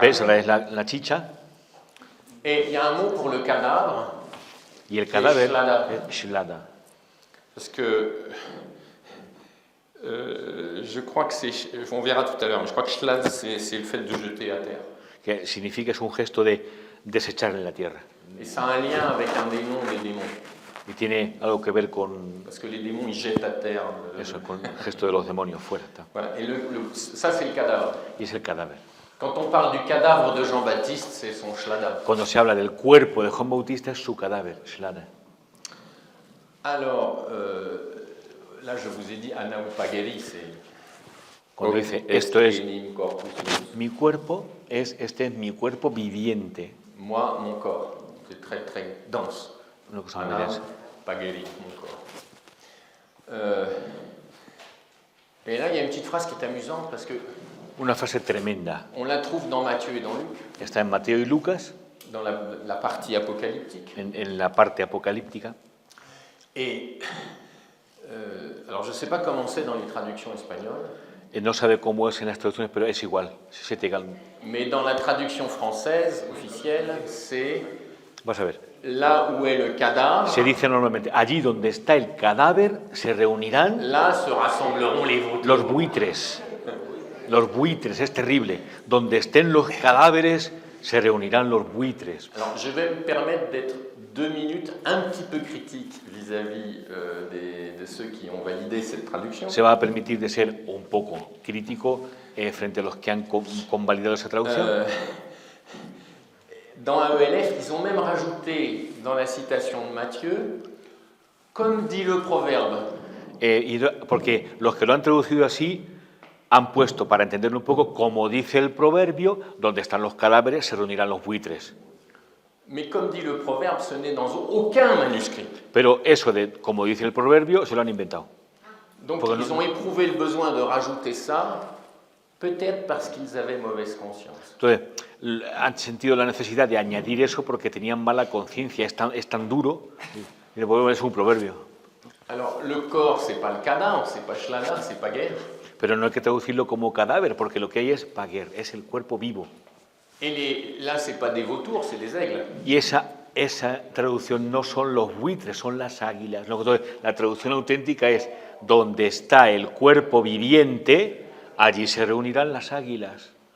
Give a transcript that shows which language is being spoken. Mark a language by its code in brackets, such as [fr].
[es] Besra es la chicha [fr] Et il y a un mot pour le cadavre, [es] y el cadáver shlada. es shlada. [fr] parce que je crois que c'est, on verra tout à l'heure, mais je crois que shlad c'est le fait de jeter à terre. [es] Que significa es un gesto de desechar en la tierra. [fr] Et ça a un lien avec un démon des démons, [es] Y tiene algo que ver con [fr] parce que les démons ils jettent à terre. [es] eso, con el gesto de los demonios fuera. Está. [fr] Voilà. Et ça c'est le cadavre. [es] Y es el cadáver. [fr] Quand on parle du cadavre de Jean-Baptiste, c'est son shlada. [es] Cuando se habla del cuerpo de Juan Bautista es su cadáver, shlada. [fr] Alors, là je vous ai dit anaupageri, c'est [es] Cuando dice, esto es [la] enim corpus meus. [es] mi cuerpo, este es mi cuerpo viviente. [fr] Moi, mon corps, c'est très très dense. [es] Una cosa muy densa. [fr] Anaupageri, mon corps. Et là, il y a une petite phrase qui est amusante parce que [es] Una frase tremenda. [fr] on la trouve dans Matthieu et dans Luc, [es] Está en Mateo y Lucas, [fr] dans la partie apocalyptique. [es] en la parte apocalíptica. [fr] Et alors, je ne sais pas comment c'est dans les traductions espagnoles, [es] No sabe cómo es en las traducciones, pero es igual. [fr] C'est égal. mais dans la traduction française officielle, c'est [es] Vas a ver. [fr] là où est le cadavre, [es] Se dice normalmente, allí donde está el cadáver se reunirán [fr] là se rassembleront les vautours. [es] los buitres. Los buitres, es terrible. Donde estén los cadáveres se reunirán los buitres. [fr] Alors, je vais me permettre d'être 2 minutes un petit peu critique vis-à-vis de ceux qui ont validé cette traduction. [es] Se va a permitir de ser un poco crítico frente a los que han convalidado esa traducción. [fr] Dans AELF, ils ont même rajouté dans la citation de Matthieu, comme dit le proverbe. [es] Porque los que lo han traducido así han puesto, para entenderlo un poco, como dice el proverbio, donde están los cadáveres se reunirán los buitres. [fr] Mais comme dit le proverbe, ce n'est dans aucun manuscrit. [es] Pero eso de como dice el proverbio se lo han inventado. [fr] Donc [es] Porque [fr] ils ont éprouvé le besoin de rajouter ça Peut-être parce qu'ils avaient mauvaise conscience. [es] Entonces, han sentido la necesidad de añadir eso porque tenían mala conciencia, es tan duro, y es un proverbio. [fr] Alors, le corps, c'est pas le cadavre, c'est pas Shlada, c'est pas guerre. [es] Pero no hay que traducirlo como cadáver, porque lo que hay es paguer, es el cuerpo vivo. [fr] Et là, c'est pas des vautours, c'est des aigles. [es] Y esa traducción no son los buitres, son las águilas. Entonces, la traducción auténtica es, donde está el cuerpo viviente, allí se reunirán las águilas.